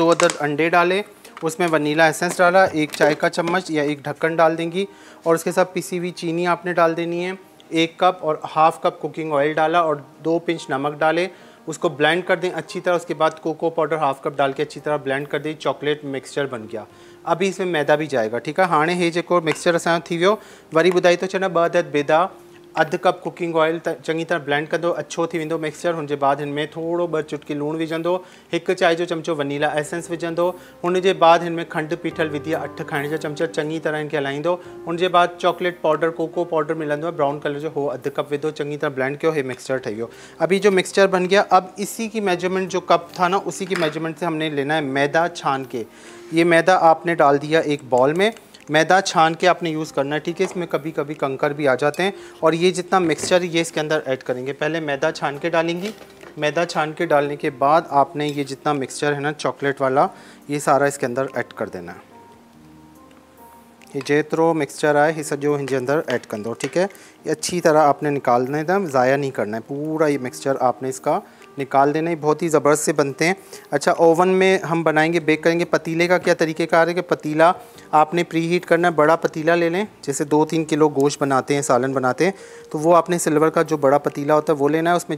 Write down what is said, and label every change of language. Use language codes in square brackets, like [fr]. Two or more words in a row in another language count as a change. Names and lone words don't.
[ur] 2 عدد انڈے ڈالے، اس میں [en] vanilla essence [ur] ڈالا، 1 چائے کا چمچ یا 1 ڈھکن ڈال دیں گی، اور اس کے ساتھ پسی ہوئی چینی آپ نے ڈال دینی ہے 1 کپ، اور [en] half cup cooking oil [ur] ڈالا اور 2 پنچ نمک ڈالے، اس کو بلینڈ کر دیں اچھی طرح. اس کے بعد [en] cocoa powder half cup [ur] ڈال کے اچھی طرح بلینڈ کر دیں, [en] chocolate mixture [ur] بن گیا. ابھی اس میں میدہ بھی جائے گا۔ ٹھیک ہے, [sd] हाणे हे जेको मिक्सचर असांजो थी वियो, वरी ॿुधाई थो छॾां 2 अदद बेदा, अध कप [en] cooking oil [sd] चंगी तरह ब्लेंड कंदो, अच्छो थी वेंदो मिक्सचर। हुनजे बाद हिन में थोड़ो 2 चुटकी लूण विझंदो, 1 चाय जो चमचो [en] vanilla essence [sd] विझंदो, हुनजे बाद हिन में खंड पीठल विधी 8 खाने जा चमचा, चंगी तरह इनके हलाईंदो। हुनजे बाद [en] chocolate powder cocoa powder [sd] मिलंदो है [en] brown colour [sd] जो, हो अध कप विधो, चंगी तरह ब्लेंड किया, हे मिक्सचर ठही वियो। [ur] ابھی جو مکسچر بن گیا، اب اسی کی میژرمنٹ جو کپ تھا نا اسی کی میژرمنٹ سے ہم نے لینا ہے میدہ چھان کے. یہ میدہ آپ نے ڈال دیا ایک باؤل میں، میدہ چھان کے آپ نے یوز کرنا ہے. ٹھیک ہے، اس میں کبھی کبھی کنکر بھی آ جاتے ہیں، اور یہ جتنا مکسچر یہ اس کے اندر ایڈ کریں گے. پہلے میدہ چھان کے ڈالیں گی، میدہ چھان کے ڈالنے کے بعد آپ نے یہ جتنا مکسچر ہے نا چاکلیٹ والا، یہ سارا اس کے اندر ایڈ کر دینا ہے. [sd] ये जेतिरो मिक्सचर आए ये सॼो हिन जे अंदर ऐड कंदो। [ur] ٹھیک ہے، یہ اچھی طرح آپ نے نکالنا ہے، ضائع نہیں کرنا ہے، پورا یہ مکسچر آپ نے اس کا نکال دینا ہے. بہت ہی زبردست سے بنتے ہیں۔ اچھا، اوون میں ہم بنائیں گے، بیک کریں گے. پتیلے کا کیا طریقہ کار ہے کہ پتیلا آپ نے [en] pre heat [ur] کرنا ہے، بڑا پتیلا لے لیں، جیسے 2-3 کلو گوشت بناتے ہیں، سالن بناتے ہیں، تو وہ آپ نے سلور کا جو بڑا پتیلا ہوتا ہے وہ لینا ہے.